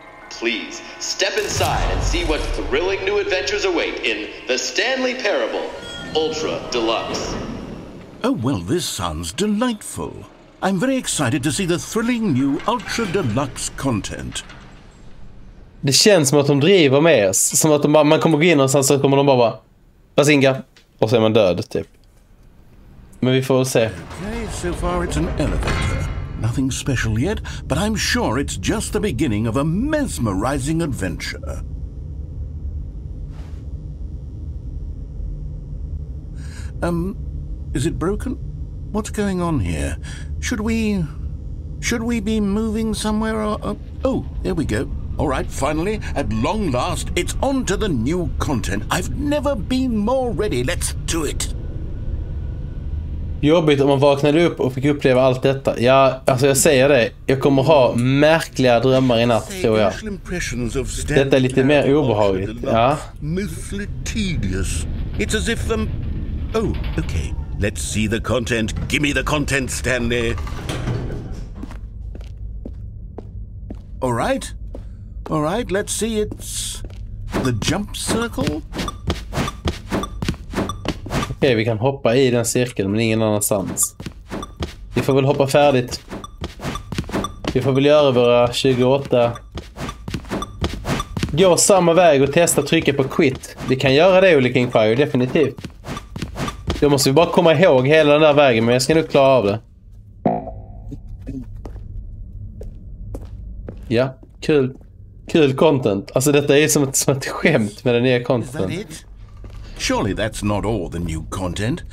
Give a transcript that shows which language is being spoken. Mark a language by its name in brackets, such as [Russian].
[English] Please, step inside and see what thrilling new adventures await in the Stanley Parable Ultra Deluxe. Oh, well, this sounds delightful. I'm very excited to see the thrilling new Ultra Deluxe content. [Swedish] Det känns som att de driver med oss. Som att man kommer gå in och sen så kommer de bara Bazinga. Och så är man död, typ. Men vi får väl se. [English] Okay, so far it's an elevator. Nothing special yet, but I'm sure it's just the beginning of a mesmerizing adventure. Is it broken? What's going on here? Should we be moving somewhere or oh, there we go. All right, finally, at long last, it's on to the new content. I've never been more ready. Let's do it. [Swedish] Jobbigt om man vaknade upp och fick uppleva allt detta. Ja, alltså jag säger det. Jag kommer ha märkliga drömmar i natt, tror jag. Detta är lite mer obehagligt. Ja. [English] Mostly tedious. It's as if oh, okay. Let's see the content. Give me the content, Stanley. All right, let's see. It's the jump circle. [Swedish] Okej, vi kan hoppa i den cirkeln men ingen annanstans. Vi får väl hoppa färdigt. Vi får väl göra våra 28. Gå samma väg och testa trycka på quit. Vi kan göra det, Olle King Fire, definitivt. Då måste vi bara komma ihåg hela den där vägen, men jag ska nog klara av det. Ja, kul content. Alltså detta är som ett skämt med den nya content. [English] Surely that's not all the new content.